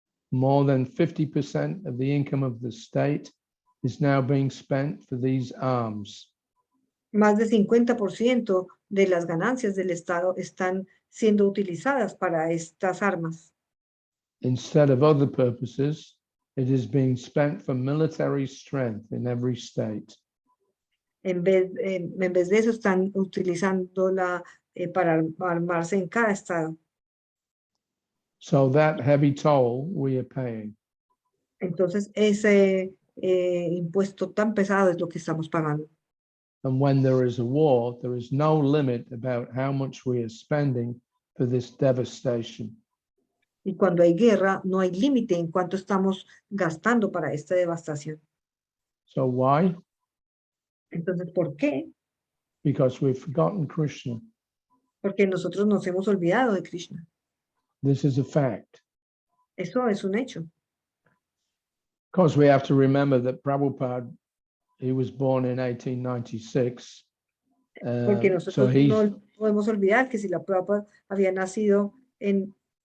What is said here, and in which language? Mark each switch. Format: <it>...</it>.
<en>More than 50% of the income of the state is now being spent for these arms.</en> <es>Más de 50% de las ganancias del Estado están siendo utilizadas para estas armas.</es> <en>Instead of other purposes, it is being spent for military strength in every state.</en> <es>En vez de eso, están utilizándola para armarse en cada estado.</es> <en>So that heavy toll we are paying.</en> <es>Entonces, ese impuesto tan pesado es lo que estamos pagando.</es> <en>And when there is a war, there is no limit about how much we are spending for this devastation.</en> <es>Y cuando hay guerra, no hay límite en cuánto estamos gastando para esta devastación.</es> <en>So why?</en> <es>Entonces, ¿por qué?</es> <en>Because we've forgotten Krishna.</en> <es>Porque nosotros nos hemos olvidado de Krishna.</es> <en>This is a fact.</en> <es>Eso es un hecho.</es> <en>Of course, we have to remember that Prabhupada, he was born in 1896.</en> <es>Porque So nosotros no podemos olvidar que si la Prabhupada había nacido en</es>